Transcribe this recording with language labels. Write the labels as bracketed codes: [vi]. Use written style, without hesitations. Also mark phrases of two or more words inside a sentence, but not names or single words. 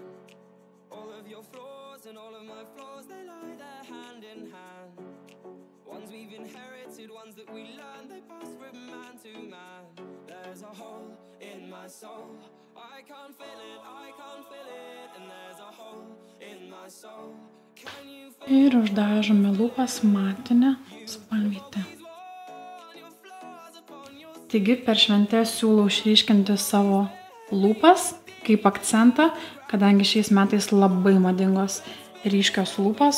[en] All of your flaws and all of my flaws, they lie there hand in hand. Ones we've inherited, ones that we learned, they pass from man to man. There's a hole in my soul, I can't fill it, and there's a hole in my soul. [lt] Ir uždažome lūpas matine spalvyte. Taigi per šventes siūlau išryškinti savo lūpas kaip akcentą, kadangi šiais metais labai madingos ryškios lūpos.